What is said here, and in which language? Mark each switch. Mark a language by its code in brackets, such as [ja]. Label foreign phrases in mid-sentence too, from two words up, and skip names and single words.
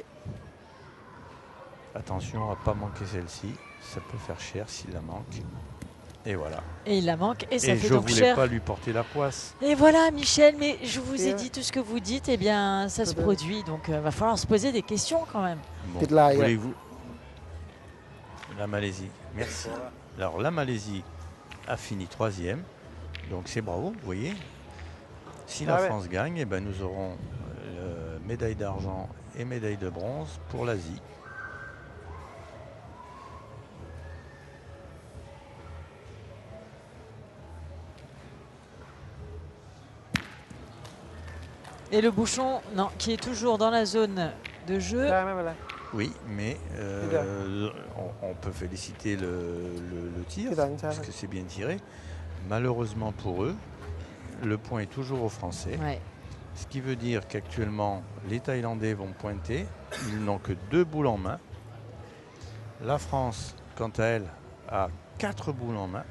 [fr] Attention à ne pas manquer celle-ci, ça peut faire cher s'il la manque. Et voilà. Et il la manque et ça Et fait je donc voulais cher. pas lui porter la poisse. Et voilà Michel, mais je vous ai Et dit tout ce que vous dites, eh bien ça se produit, donc va falloir se poser des questions quand même. Bon, [th] ติดลายอ่ะ [fr] voulez-vous la Malaisie, merci. Alors la Malaisie a fini 3e, donc c'est bravo, vous voyez. Si la Ah ouais. France gagne, eh ben, nous aurons médaille d'argent et médaille de bronze pour l'Asie. Et le bouchon, non, qui est toujours dans la zone de jeu. [th] ได้ไม่เป็นไร [fr] Oui, mais on peut féliciter le tir, Putain, ça. parce que c'est bien tiré. Malheureusement pour eux, le point est toujours aux Français. Ouais. Ce qui veut dire qu'actuellement, les Thaïlandais vont pointer. Ils n'ont que 2 boules en main. La France, quant à elle, a 4 boules en main.